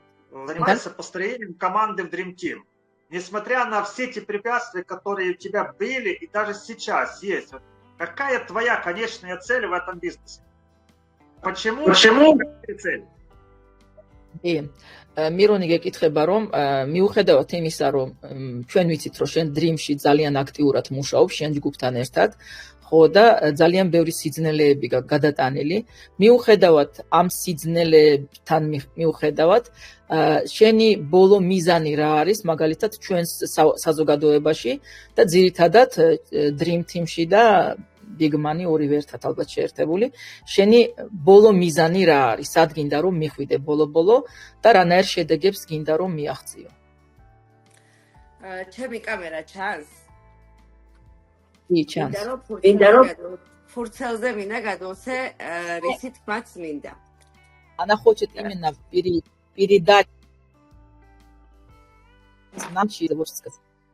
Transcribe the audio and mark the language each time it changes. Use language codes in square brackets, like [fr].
[ru] Занимайся построением команды в Dream Team. Несмотря на все эти препятствия, которые у тебя были и даже сейчас есть, какая твоя конечная цель в этом бизнесе? Почему? Какая цель? [ka] მირონი გეკითხება რომ მიუხედავად იმისა რომ ჩვენ ვიცით რომ შენ Dream-ში ძალიან აქტიურად მუშაობ შენ ჯგუფთან ერთად ხო და ძალიან ბევრი სიძნელეები გადატანილი მიუხედავად ამ სიძნელებთან მიუხედავად შენი ბოლო მიზანი რა არის მაგალითად ჩვენს საზოგადოებაში და ძირითადად Dream Team-ში და Big Money ორივე ერთად ალბათ შეერთებული. შენი ბოლო მიზანი რა არის? სად გინდა რომ მიხვიდე ბოლო-ბოლო და რანაირ შედეგებს გინდა რომ მიაღწიო? ჩემი კამერა ჩანს? კი, ჩანს. გინდა რომ ფურცელზე მინდა გადმოსე, რისით მათ მინდა. [ru] Она хочет именно передать нам можно сказать.